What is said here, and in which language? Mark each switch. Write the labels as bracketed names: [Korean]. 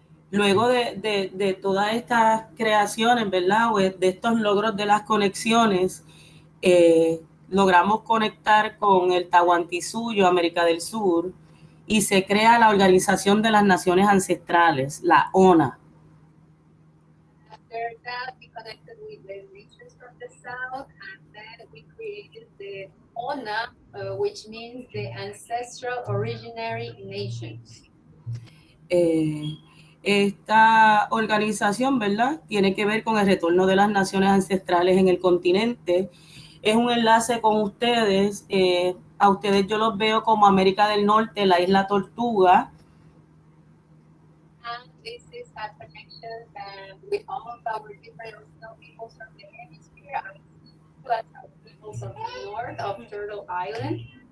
[Spanish] Luego de todas estas creaciones, ¿verdad? O de estos logros de las conexiones, logramos conectar con el Tahuantinsuyo, América del Sur, y se crea la Organización de las Naciones Ancestrales, la ONA. [English] After that, we connected with the nations from the south, and then we created the ONA, which means the Ancestral Originary Nations. [Spanish] Esta organización, ¿verdad? Tiene que ver con el retorno de las naciones ancestrales en el continente. Es un enlace con ustedes. A ustedes yo los veo como América del Norte, la isla Tortuga. [English] And this is a connection with all of our different original peoples from the hemisphere, plus our peoples of the north of Turtle Island.